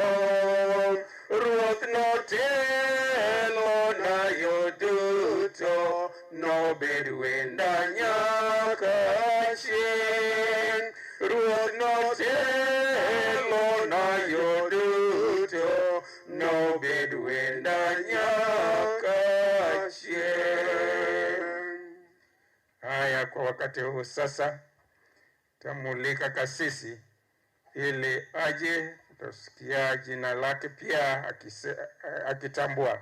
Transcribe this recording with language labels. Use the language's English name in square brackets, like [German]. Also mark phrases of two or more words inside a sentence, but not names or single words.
[Luo (Kenya and Tanzania)] Ruoth notelo na yo duto, nobed wenda nyaka chieng'. Ruoth notelo na yo duto, nobed wenda nyaka [Swahili] pia kwa wakati huu sasa tamulika kasisi ili aje tusikia jina lake pia akitambua.